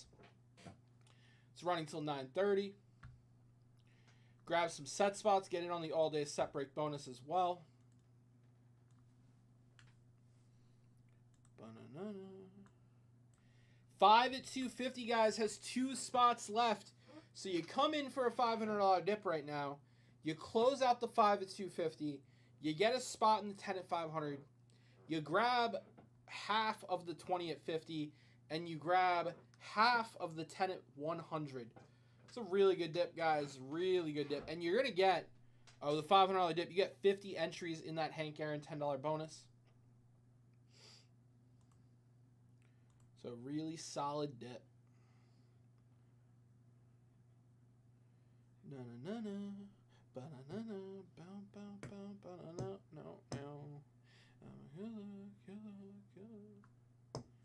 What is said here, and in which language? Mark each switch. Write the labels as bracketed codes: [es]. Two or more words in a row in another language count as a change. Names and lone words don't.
[en] It's running till 9:30. Grab some set spots, get in on the all-day set break bonus as well. Ba-na-na-na. 5 at 250, guys, has 2 spots left. So you come in for a $500 dip right now. You close out the 5 at 250. You get a spot in the 10 at 500. You grab half of the 20 at 50, and you grab half of the 10 at 100. It's a really good dip, guys. Really good dip. And you're going to get, the $500 dip, you get 50 entries in that Hank Aaron $10 bonus. So really solid dip. Na na na na, ba na na na, bow bow bow, ba na na, no no. I'm a killer, killer, killer.